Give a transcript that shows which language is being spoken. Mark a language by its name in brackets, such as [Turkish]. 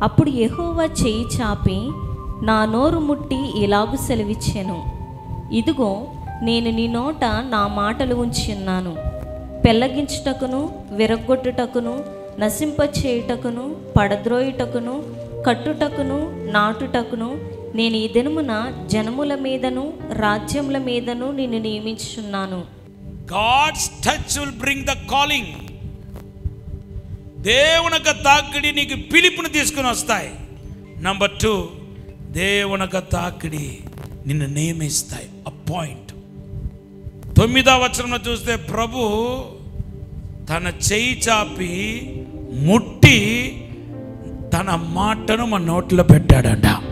[Telugu] అప్పుడు యెహోవా చేయి చాపి నా నోరు ముట్టి ఇలాగు సెలవిచ్చెను, ఇదిగో నేను నీ నోట నా మాటలు ఉంచున్నాను. పెళ్ళగించుటకును, విరగొట్టుటకును, నశింపచేయుటకును, పడద్రోయుటకును, కట్టుటకును, నాటుటకును నేను ఈ దినమున జనముల మీదను రాజ్యముల మీదను నిన్ను నియమించుచున్నాను. [English] God's touch will bring the calling. [Telugu] దేవుని యొక్క తాకిడి నీకు పిలుపుని తీసుకుని వస్తాయి. నంబర్ 2, దేవుని యొక్క తాకిడి నిన్ను నియమిస్తాయి. అపాయింట్. 9వ వచనంలో చూస్తే ప్రభు తన చేయి చాపి ముట్టి తన మాటను మన నోటిలో పెట్టాడంట.